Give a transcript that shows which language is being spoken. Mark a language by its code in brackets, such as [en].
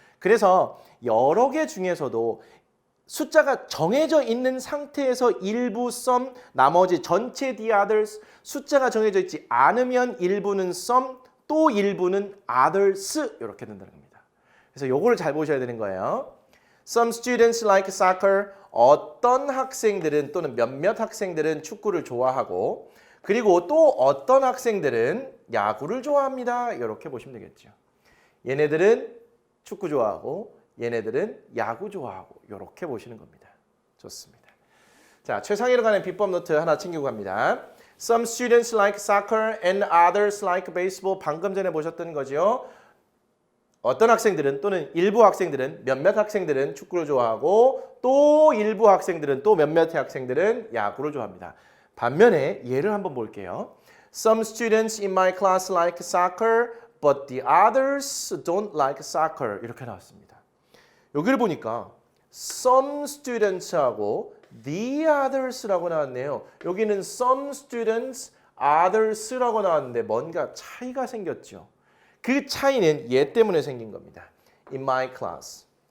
[ko] 그래서 여러 개 중에서도 숫자가 정해져 있는 상태에서 일부 [en] sum, [ko] 나머지 전체 [en] the others, [ko] 숫자가 정해져 있지 않으면 일부는 sum, 또 일부는 [en] others [ko] 이렇게 된다는 겁니다. 그래서 요거를 잘 보셔야 되는 거예요. [en] Some students like soccer. [ko] 어떤 학생들은 또는 몇몇 학생들은 축구를 좋아하고 그리고 또 어떤 학생들은 야구를 좋아합니다. 이렇게 보시면 되겠죠. 얘네들은 축구 좋아하고 얘네들은 야구 좋아하고 이렇게 보시는 겁니다. 좋습니다. 자, 최상위로 가는 비법 노트 하나 챙기고 갑니다. [en] Some students like soccer and others like baseball. [ko] 방금 전에 보셨던 거죠. 어떤 학생들은 또는 일부 학생들은 몇몇 학생들은 축구를 좋아하고 또 일부 학생들은 또 몇몇 학생들은 야구를 좋아합니다. 반면에 예를 한번 볼게요. [en] Some students in my class like soccer, but the others don't like soccer. [ko] 이렇게 나왔습니다. 여기를 보니까 [en] some students [ko] 하고 [en] the others [ko] 라고 나왔네요. 여기는 [en] some students, others [ko] 라고 나왔는데 뭔가 차이가 생겼죠. 그 차이는 얘 때문에 생긴 겁니다. [en] In my class.